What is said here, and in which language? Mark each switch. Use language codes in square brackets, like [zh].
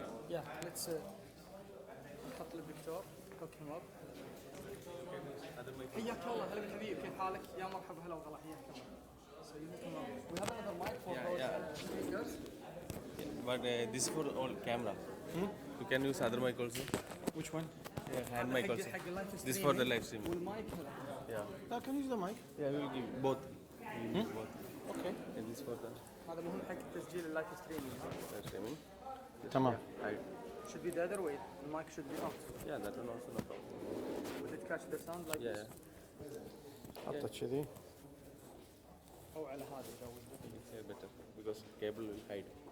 [en] Yeah, let's [ar] نحط الدكتور [en] hook him up. [ar] حياك الله هلا بالحبيب كيف حالك؟ يا مرحبا هلا وغلا حياك الله. [en] So you hook him up. We have another mic for those speakers. But this is for all camera. You can use other mic also. Which one? Yeah, hand mic also. [ar] حق اللايف [en] This is for the live stream. [ar] والمايك هذا. [en] Yeah. [ar] لا [en] can use the mic. Yeah, we will give both. We will give both. Okay. And this for the [ar] هذا مهم حق تسجيل اللايف ستريمينج. [en] live streaming. [ar] تمام. [en] Hide. Should be the other way. The mic should be off. Yeah, that one also no problem. Will it catch the sound like Yeah. this? [ar] حطه كذي. أو على هذا جوز. [en] It's here better because cable will hide.